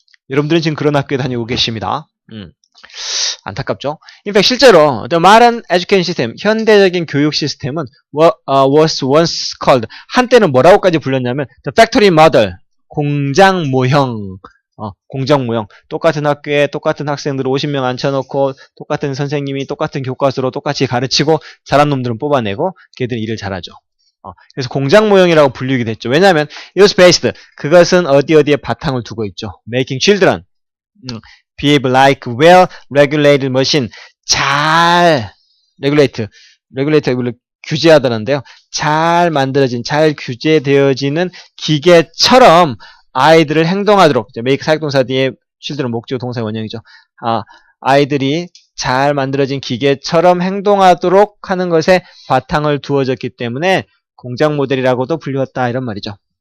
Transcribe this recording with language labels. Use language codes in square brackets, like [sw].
[ko] 여러분들은 지금 그런 학교에 다니고 계십니다. 안타깝죠? [en] In fact, [ko] 실제로 [en] the modern education system, [ko] 현대적인 교육 시스템은 [en] was once called, [ko] 한때는 뭐라고까지 불렸냐면 [en] the factory model, [ko] 공장 모형. 똑같은 학교에 똑같은 학생들 50명 앉혀놓고 똑같은 선생님이 똑같은 교과서로 똑같이 가르치고 잘한 놈들은 뽑아내고 걔들이 일을 잘하죠. 그래서 공장 모형이라고 불리기도 했죠. 왜냐하면 [en] it was based, [ko] 그것은 어디에 바탕을 두고 있죠. [en] Making children behave like well regulated machine, 잘 regulate [ko] 규제하다는데요. 잘 만들어진, 잘 규제되어지는 기계처럼 아이들을 행동하도록, make 사역동사 뒤에 children 목적 동사의 원형이죠. 아이들이 잘 만들어진 기계처럼 행동하도록 하는 것에 바탕을 두어졌기 때문에 공장 모델이라고도 불렸다 이런 말이죠.